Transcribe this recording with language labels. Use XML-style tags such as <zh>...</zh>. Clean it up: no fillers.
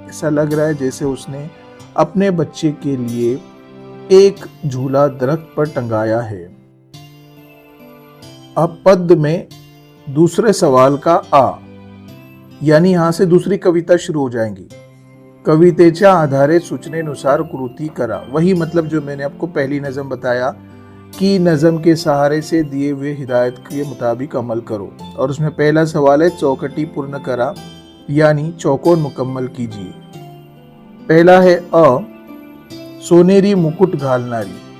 <hi>ऐसा लग रहा है जैसे उसने अपने बच्चे के लिए एक झूला दरख्त पर टंगाया है। अब पद में दूसरे सवाल का आ, यानी यहां से दूसरी कविता शुरू हो जाएंगी।</hi> <mr>कवितेच्या आधारे सूचनेनुसार कृती करा।</mr> <hi>वही मतलब जो मैंने आपको पहली नज़म बताया कि नज़म के सहारे से दिए हुए हिदायत के मुताबिक अमल करो। और उसमें पहला सवाल है,</hi> <mr>चौकटी पूर्ण करा,</mr> <hi>यानी चौकोन मुकम्मल कीजिए। पहला है अ,</hi> <mr>सोनेरी मुकुट घालनारी।</mr>